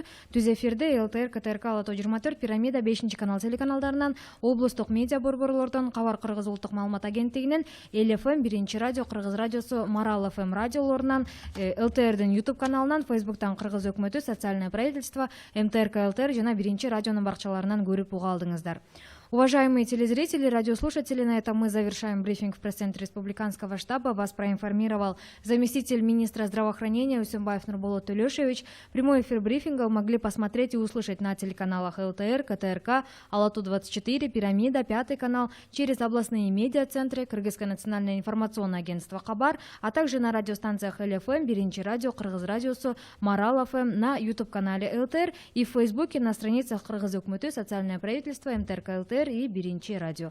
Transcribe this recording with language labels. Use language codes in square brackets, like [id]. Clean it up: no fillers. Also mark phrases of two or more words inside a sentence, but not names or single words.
[ky] Түз эфирде ЛТР, КТРК, Ала тоо 24, Пирамида, 5-канал телеканалдарынан, облустук медиа борборлордон, Кабар Кыргыз улуттук маалымат агенттигинен, ЛФМ, 1-радио, Кыргыз радиосу, Марал ФМ радиолорунан, ЛТРдин YouTube каналынан, Фейсбуктан Кыргыз өкмөтү, Социальное правительство, МТРК ЛТР жана 1-радионун баракчаларынан көрүп уга алдыңыздар. [ru] Уважаемые телезрители, радиослушатели, на этом мы завершаем брифинг в пресс-центре Республиканского штаба. Вас проинформировал заместитель министра здравоохранения Үсөнбаев Нурболот Төлөшович. Прямой эфир брифинга вы могли посмотреть и услышать на телеканалах ЛТР, КТРК, Ала тоо 24, Пирамида, 5 канал, через областные медиа-центры, Кыргызское национальное информационное агентство Кабар, а также на радиостанциях ЛФМ, 1-радио, Кыргыз радиосу, Марал ФМ, на YouTube-канале ЛТР и в Фейсбуке на страницах Кыргыз өкмөтү, Социальное правительство, МТРК ЛТР и 1-радио.